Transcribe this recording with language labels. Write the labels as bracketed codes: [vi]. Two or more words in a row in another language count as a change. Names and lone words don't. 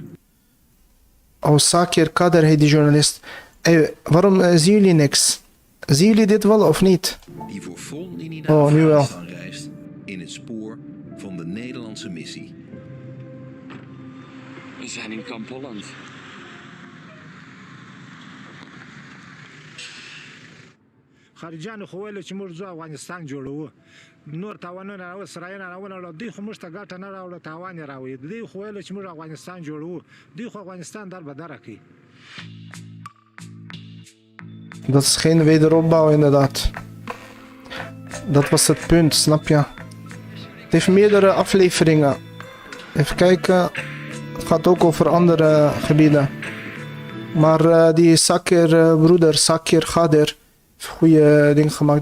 [nl] Oh, Sakir Kader heet die journalist. Hey, waarom zien jullie niks? Zien jullie dit wel of niet? Die voor frontlinie naar Afghanistan reist in het spoor van de Nederlandse missie. We zijn in kamp Holland. [ps] خارجيان خو ویل چې موږ ځو افغانستان جوړو نور تاوانونه او اسرائیل راونه دوی خو موږ ته ګټه نه راوړه تاوان یې راوړي دوی خو ویل چې موږ افغانستان جوړو دوی خو افغانستان در بدره کوي. [nl] Dat is geen wederopbouw inderdaad. Dat was het punt, snap je? Het heeft meerdere afleveringen. Even kijken. Het gaat ook over andere gebieden. Maar die Sakir broeder, Sakir Kader, heeft goede dingen gemaakt.